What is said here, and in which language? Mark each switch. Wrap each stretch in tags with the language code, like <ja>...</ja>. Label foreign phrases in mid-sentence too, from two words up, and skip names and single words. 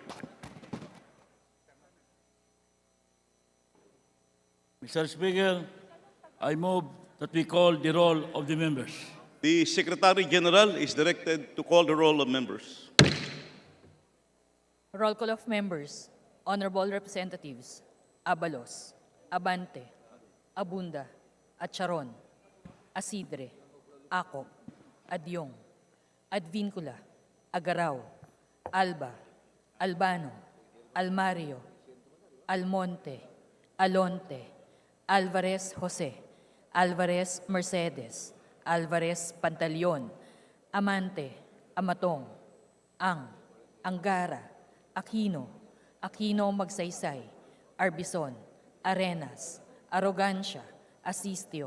<en>Mr. Speaker, I move that we call the roll of the members. The Secretary General is directed to call the roll of members. Roll call of members. Honorable Representatives Abalos, Abante, Abunda, Acharon, Asidre, Acop, Adyong, Advincula, Agaraw, Alba, Albano, Almario, Almonte, Alonte, Alvarez Jose, Alvarez Mercedes, Alvarez Pantaleon, Amante, Amatong, Angara, Aquino, Aquino Magsaysay, Arbison, Arenas, Arrogancia, Asistio,</en>